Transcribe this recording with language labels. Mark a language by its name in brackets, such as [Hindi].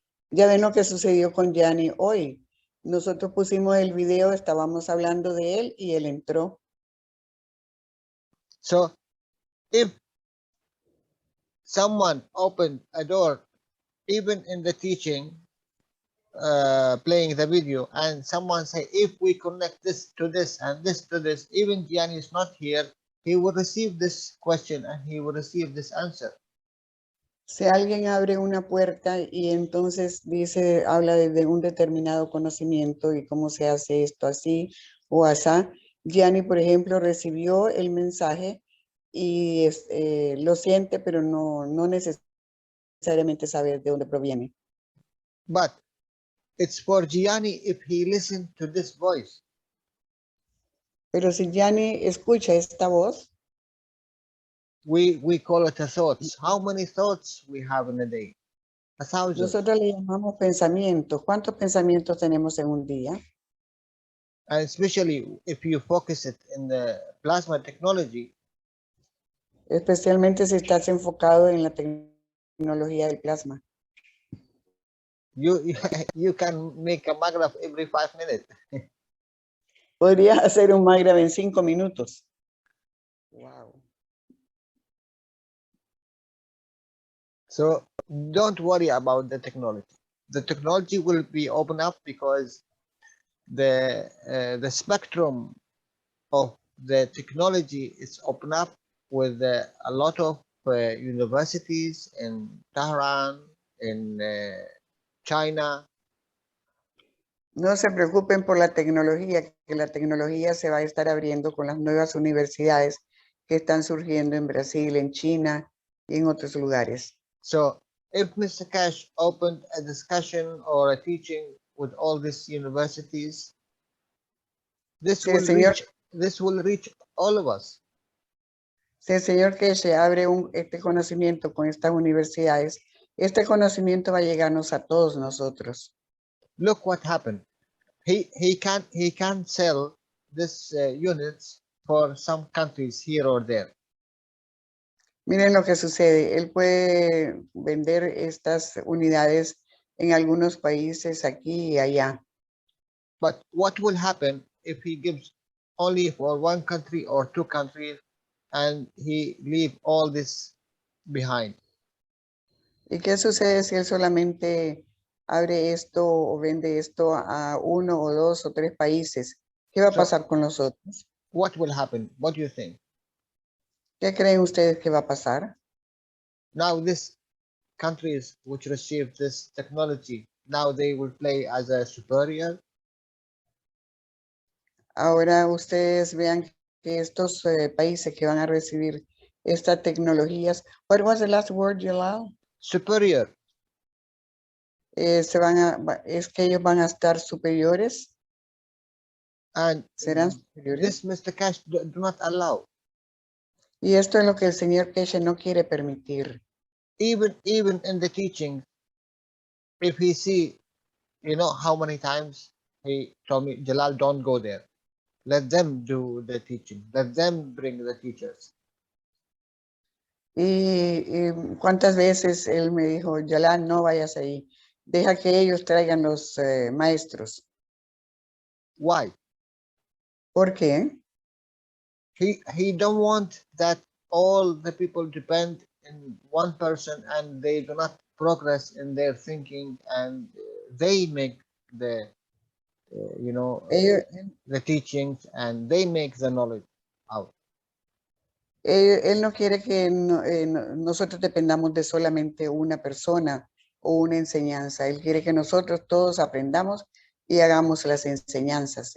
[Spanish] Ya ven lo que sucedió con Gianni hoy. Nosotros pusimos el video, estábamos hablando de él y él entró. [English] So if someone opened a door, even in the teaching, playing the video, and someone say, if we connect this to this and this to this, even Gianni is not here, he will receive this question and he will receive this answer. [Spanish] Si alguien abre una puerta y entonces habla de un determinado conocimiento y cómo se hace esto así o asá, Gianni, por ejemplo, recibió el mensaje y lo siente, pero no necesariamente sabe de dónde proviene. [English] But It's for Gianni if he listened to this voice. [Spanish] Pero si Gianni escucha esta voz, [English] We call it a thoughts. How many thoughts we have in a day? 1,000. [Spanish] nosotros le llamamos pensamientos. ¿Cuántos pensamientos tenemos en un día? [English] And especially if you focus it in the plasma technology, [Spanish] Especialmente si estás enfocado en la tecnología del plasma. [English] you you can make a maggraph every 5 minutes. [Spanish] Podrías hacer un MyGraph en 5 minutos. Wow. [English] So don't worry about the technology. The technology will be open up because the spectrum of the technology is open up with a lot of universities in Tehran, in China. [Spanish] No se preocupen por la tecnología, que la tecnología se va a estar abriendo con las nuevas universidades que están surgiendo en Brasil, en China y en otros lugares. [English] So if Mr. Cash opened a discussion or a teaching with all these universities, this [Spanish] Sí, [English] will reach all of us. [Spanish] Si el señor que se abre este conocimiento con estas universidades, este conocimiento va a llegarnos a todos nosotros. [English] Look what happened. He can sell this units for some countries here or there. [Spanish] Miren lo que sucede. Él puede vender estas unidades en algunos países aquí y allá. [English] But what will happen if he gives only for one country or two countries and he leave all this behind? [Spanish] ¿Y qué sucede si él solamente abre esto o vende esto a 1 o 2 o 3 países? ¿Qué va a pasar con los otros? [English] What will happen? What do you think? [Spanish] ¿Qué creen ustedes que va a pasar? [English] Now these countries which receive this technology, now they will play as a superior. [Spanish] Ahora ustedes vean que estos países que van a recibir estas tecnologías, [English] what was the last word, Jalal? Superior. [Spanish] Es que ellos van a estar superiores. [English] And [Spanish] ¿Serán superiores? [English] this Mr. Cash do not allow. [Spanish] Y esto es lo que el señor Keshe no quiere permitir. [English] Even in the teaching, if he see, you know how many times he told me, Jalal, don't go there. Let them do the teaching. Let them bring the teachers. [Spanish] Y cuántas veces él me dijo, Jalal, no vayas ahí. Deja que ellos traigan los maestros. [English] Why? [Spanish] ¿Por qué? [English] He don't want that all the people depend in one person and they do not progress in their thinking and they make the the teachings and they make the knowledge out. [Spanish] Él no quiere que nosotros dependamos de solamente una persona o una enseñanza. Él quiere que nosotros todos aprendamos y hagamos las enseñanzas.